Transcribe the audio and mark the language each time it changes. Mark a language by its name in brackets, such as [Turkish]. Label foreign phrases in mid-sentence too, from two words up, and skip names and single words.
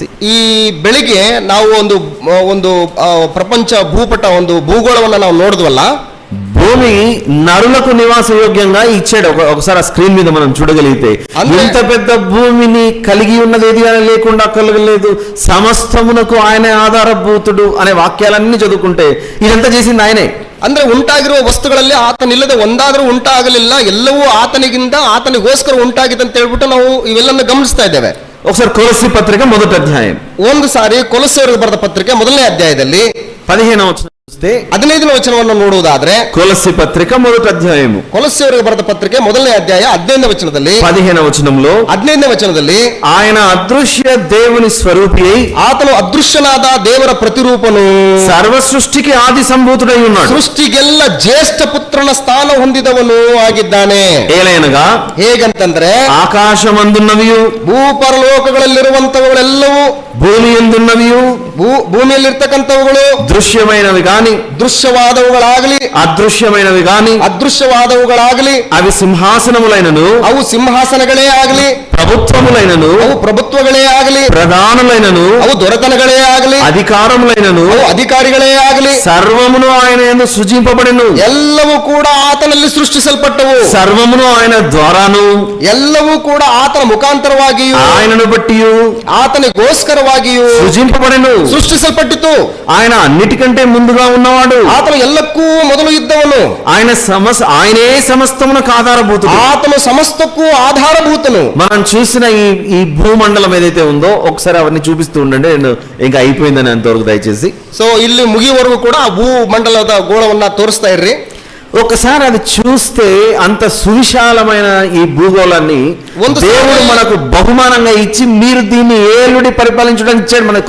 [Kannada] ಈ ಬೆಳಿಗ್ಗೆ ನಾವು ಒಂದು ಪ್ರಪಂಚ ಭೂಪಟ ಒಂದು ಭೂಗೋಳವನ್ನು ನಾವು ನೋಡಿದ್ವಲ್ಲ. [Telugu] భూమి నరులకు నివాస యోగ్యంగా ఇచ్చాడు. ఒకసారి ఆ స్క్రీన్ మీద మనం చూడగలిగితే ఇంత పెద్ద భూమిని కలిగి ఉన్నది ఏది లేకుండా కలగలేదు, సమస్తమునకు ఆయనే ఆధారభూతుడు అనే వాక్యాలన్నీ చదువుకుంటే ఇదంతా చేసింది ఆయనే. [Kannada] ಅಂದ್ರೆ ಉಂಟಾಗಿರುವ ವಸ್ತುಗಳಲ್ಲಿ ಆತನಿಲ್ಲದೆ ಒಂದಾದ್ರೂ ಉಂಟಾಗಲಿಲ್ಲ, ಎಲ್ಲವೂ ಆತನಿಗಿಂದ ಆತನಿಗೋಸ್ಕರ ಉಂಟಾಗಿದೆ ಅಂತ ಹೇಳ್ಬಿಟ್ಟು ನಾವು ಇವೆಲ್ಲನ್ನು ಗಮನಿಸ್ತಾ ಇದ್ದೇವೆ. [Telugu] ఒకసారి కొలస్సీ పత్రిక మొదటి అధ్యాయం. [Kannada] ಒಂದು ಸಾರಿ ಕೊಲಸ್ಸೆಯವರಿಗೆ ಬರೆದ ಪತ್ರಿಕೆ ಮೊದಲನೇ ಅಧ್ಯಾಯದಲ್ಲಿ [Telugu] 15వ వచనం చూస్తే [Kannada] 15ನೇ ವಚನವನ್ನು ನೋಡುವುದಾದ್ರೆ [Telugu] కొలస్సీ పత్రిక మొదటి అధ్యాయము [Kannada] ಕೊಲಸ್ಸೆಯವರಿಗೆ ಬರೆದ ಪತ್ರಿಕೆ ಮೊದಲನೇ ಅಧ್ಯಾಯ 15ನೇ ವಚನದಲ್ಲಿ [Telugu] 15వ వచనంలో [Kannada] 15ನೇ ವಚನದಲ್ಲಿ [Telugu] ఆయన అదృశ్య దేవుని స్వరూపి అయి [Kannada] ಆತನು ಅದೃಶ್ಯನಾದ ದೇವರ ಪ್ರತಿರೂಪನು [Telugu] సర్వ సృష్టికి ఆది సంభూతుడై ఉన్నాడు. [Kannada] ಸೃಷ್ಟಿಗೆಲ್ಲ ಜ್ಯೇಷ್ಠ ಪುತ್ರನ ಸ್ಥಾನ ಹೊಂದಿದವನು ಆಗಿದ್ದಾನೆ. [Telugu] ఏలైనగా [Kannada] ಹೇಗಂತಂದ್ರೆ [Telugu] ఆకాశమందున్నవియు [Kannada] ಭೂಪರಲೋಕಗಳಲ್ಲಿರುವಂತವುಗಳೆಲ್ಲವೂ [Telugu] భూమి యందున్నవియు [Kannada] ಭೂಮಿಯಲ್ಲಿರ್ತಕ್ಕಂಥವುಗಳು [Telugu] దృశ్యమైనవి గాని [Kannada] ದೃಶ್ಯವಾದವುಗಳಾಗಲಿ [Telugu] అదృశ్యమైనవి గాని [Kannada] ಅದೃಶ್ಯವಾದವುಗಳಾಗಲಿ [Telugu] అవి సింహాసనములైనను [Kannada] ಅವು ಸಿಂಹಾಸನಗಳೇ ಆಗಲಿ [Telugu] ప్రభుత్వములైనను [Kannada] ಅವು ಪ್ರಭುತ್ವಗಳೇ ಆಗಲಿ [Telugu] ప్రధానులైనను [Kannada] ಅವು ದೊರೆತನಗಳೇ ಆಗಲಿ [Telugu] అధికారములైనను [Kannada] ಅವು ಅಧಿಕಾರಿಗಳೇ ಆಗಲಿ [Telugu] సర్వమును ఆయన యందు సృజింపబడెను. [Kannada] ಎಲ್ಲವೂ ಕೂಡ ಆತನಲ್ಲಿ ಸೃಷ್ಟಿಸಲ್ಪಟ್ಟವು. [Telugu] సర్వమును ఆయన ద్వారాను [Kannada] ಎಲ್ಲವೂ ಕೂಡ ಆತನ ಮುಖಾಂತರವಾಗಿಯೂ [Telugu] ఆయనను బట్టియు [Kannada] ಆತನಿಗೋಸ್ಕರವಾಗಿಯೂ [Telugu] సృజింపబడెను. [Kannada] ಸೃಷ್ಟಿಸಲ್ಪಟ್ಟಿತು. [Telugu] ఆయన అన్నిటికంటే ముందుగా ఉన్నవాడు. [Kannada] ಆತನು ಎಲ್ಲಕ್ಕೂ ಮೊದಲು ಇದ್ದವನು. [Telugu] ఆయనే సమస్తమునకు ఆధారభూతుడు. [Kannada] ಆತನು ಸಮಸ್ತಕ್ಕೂ ಆಧಾರಭೂತನು. [Telugu] మనం చూసిన ఈ భూమండలం ఏదైతే ఉందో ఒకసారి అవన్నీ చూపిస్తూ ఉండండి. నేను ఇంకా అయిపోయిందని అంతవరకు దయచేసి. [Kannada] ಸೊ ಇಲ್ಲಿ ಮುಗಿಯುವವರೆಗೂ ಕೂಡ ಆ ಭೂಮಂಡಲದ ಗೋಳವನ್ನ ತೋರಿಸ್ತಾ ಇರ್ರಿ. [Telugu] ఒకసారి అది చూస్తే అంత సువిశాలమైన ఈ భూగోళాన్ని దేవుడు మనకు బహుమానంగా ఇచ్చి మీరు దీన్ని ఏలుడి పరిపాలించడానికి ఇచ్చాడు మనకు.